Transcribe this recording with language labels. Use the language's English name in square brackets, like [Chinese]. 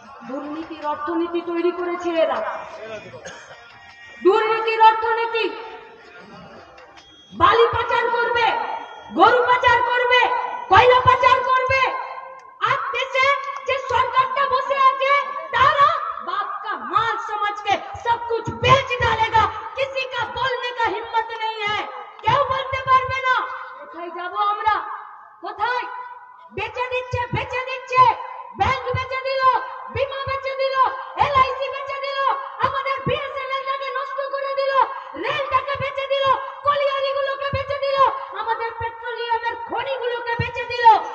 [Bangla] দুর্নীতির অর্থনীতি তৈরি করেছে এরা, দুর্নীতির অর্থনীতি। বালি পাচার করবে, গরু পাচার করবে, কয়লা পাচার করবে, আর দেশে যে সরকারটা বসে আছে [Hindi] तारा बाप का माल समझ के सब कुछ बेच डालेगा। किसी का बोलने का हिम्मत नहीं है, [Bangla] क्यों बोलते पारबे ना? কোথায় যাব আমরা? কোথায়? বেচে দিচ্ছে, ব্যাংক বেচে দিল, বিমা বেচে দিল, এলআইসি বেচে দিল, আমাদের বিএসএনএল টাকে নষ্ট করে দিল, রেলটাকে বেচে দিল, কলিয়ারিগুলোকে বেচে দিল, আমাদের পেট্রোলিয়ামের খনিগুলোকে বেচে দিল।